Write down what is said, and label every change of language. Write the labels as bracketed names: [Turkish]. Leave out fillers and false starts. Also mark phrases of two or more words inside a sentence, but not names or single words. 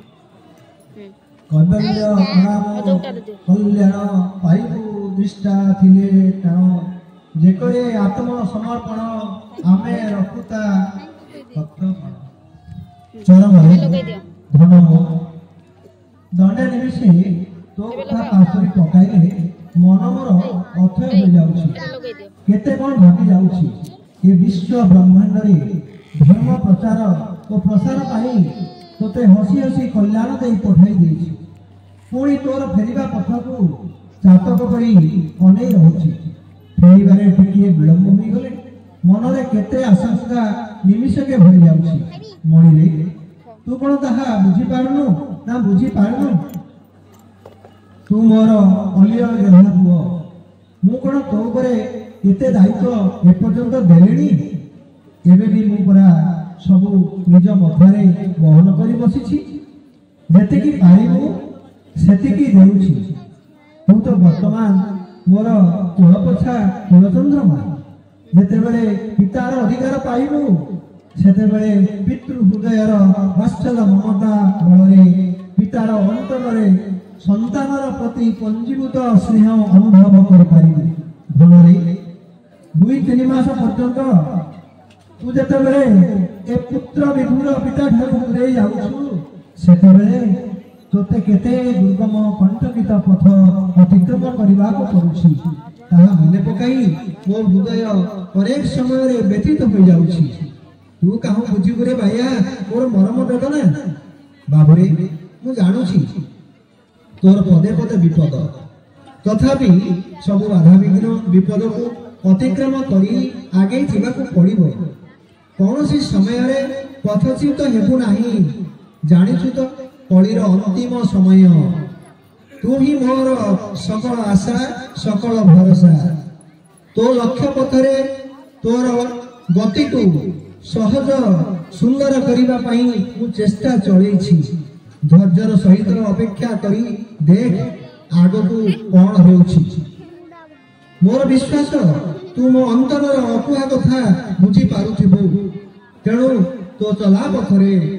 [Odia] କର୍ତ୍ତବ୍ୟ କଲ୍ୟାଣ ପାଇବୁ ନିଷ୍ଠା ଥିଲେ ତେଣୁ ଯେକରେ ଆତ୍ମ ସମର୍ପଣ ଆମେ ରଖୁଥା ଭକ୍ତପଣ ଚରଣ ଧନ ଦଣ୍ଡେ ନିମିଷେ ତୋ କଥା ପାସୋରି ପକାଇଲେ ମନ ମୋର ଅଥୟ ହୋଇ ଯାଉଛି କେତେ କଣ ଘଟି ଯାଉଛି ଏ ବିଶ୍ୱ ବ୍ରହ୍ମାଣ୍ଡ ରେ ଧର୍ମ ପ୍ରଚାର ଔର ପ୍ରସାର ପାଇଁ ତୋତେ ହସି ହସି କଲ୍ୟାଣ ଦେ ପଠାଇ ଦେଇଛି ପୁଣି ତୋର ଫେରିବା ପଥ କୁ ଚାତକ ପରି ଅନେଇ ରହିଛି ଫେରିବାରେ ଟିକେ ବିଳମ୍ବ ହୋଇ ଗଲେ ମନ ରେ କେତେ ଆଶଙ୍କା ନିମିଷ କେ ଭରି ଯାଉଛି ମଣି ରେ ତୁ କଣ ତାହା ବୁଝି ପାରୁନୁ ନା ବୁଝି ପାରୁନୁ ତୁ ମୋର ଅଲିଅଳ ପୁଅ ମୁଁ କଣ ତୋ ପରେ ଏତେ ଦାୟିତ୍ୱ ଏପର୍ଯ୍ୟନ୍ତ ଦେଇନି ଏବେ ବି ମୁଁ ପରା ସବୁ ନିଜ ମଧ୍ୟ ବହନ କରି ବସିଛି ଯେତିକି ପାରିବୁ ସେତିକି ଦେଉଛି ତୁ ତ ବର୍ତ୍ତମାନ ମୋର କୁଳପଛା କୁଳଚନ୍ଦ୍ରମା ଯେତେ ବେଳେ ପିତାର ଅଧିକାର ପାଇବୁ ସେତେ ବେଳେ ପିତୃ ହୃଦୟର ବାତ୍ସଲ୍ୟ ମମତା ବଳରେ ପିତାର ଅନ୍ତରେ ସନ୍ତାନର ପ୍ରତି ପୁଞ୍ଜୀଭୂତ ସ୍ନେହ ଅନୁଭବ କରି ପାରିବୁ ଭଲରେ 2-3 ମାସ ପର୍ଯ୍ୟନ୍ତ ତୁ ଯେତେ ବେଳେ ଏ ପୁତ୍ର ବିଧୁର ପିତା ଠାରୁ ରେ ଯାଉଛୁ ସେତେ ବେଳେ ତୋତେ କେତେ ଦୁର୍ଗମ କଣ୍ଟକିତ ପଥ ଅତିକ୍ରମ କରିବା କୁ ପଡୁଛି ତାହା ମନେ ପକାଇ ମୋର ହୃଦୟ ଅନେକ ସମୟ ରେ ବ୍ୟତୀତ ହୋଇ ଯାଉଛି ତୁ କାହୁଁ ବୁଝିବୁ ରେ ଭାଇଆ ମୋର ମରମ ବେଦନା ବାବୁରେ ମୁଁ ଜାଣୁଛି ତୋର ପଦେ ପଦେ ବିପଦ ତଥାପି ସବୁ ବାଧା ବିଘ୍ନ ବିପଦ କୁ ଅତିକ୍ରମ କରି ଆଗେ ଯିବାକୁ ପଡ଼ିବ କୌଣସି ସମୟ ରେ ପଥଚ୍ୟୁତ ହେବୁ ନାହିଁ ଜାଣିଛୁ ତ କଳିର ଅନ୍ତିମ ସମୟ ତୁ ହିଁ ମୋର ସକଳ ଆଶା ସକଳ ଭରସା ତୋ ଲକ୍ଷ୍ୟ ପଥରେ ତୋର ଗତି କୁ ସହଜ ସୁନ୍ଦର କରିବା ପାଇଁ ମୁଁ ଚେଷ୍ଟା ଚଳାଇଛି ଧୈର୍ଯ୍ୟର ସହିତ ଅପେକ୍ଷା କରି ଦେଖ ଆଗକୁ କଣ ହେଉଛି ମୋର ବିଶ୍ୱାସ ତୁ ମୋ ଅନ୍ତର ଅକୁହା କଥା ବୁଝି ପାରୁଥିବୁ ତେଣୁ ତୋ ଚଲା ପଥରେ